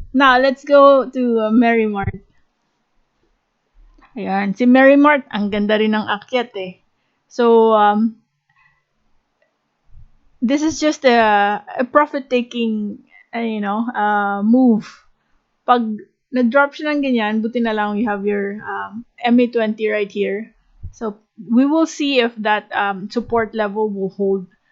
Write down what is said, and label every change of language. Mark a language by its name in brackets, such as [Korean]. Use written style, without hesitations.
[English] Now, let's go to Merrimart. [Filipino] Ayan. Si Merrimart, ang ganda rin ng akyat eh. [English] So, this is just a profit-taking, move. [Filipino] Pag na-drop siya ng ganyan, buti na lang [English] you have your MA20 right here. So, we will see if that support level will hold.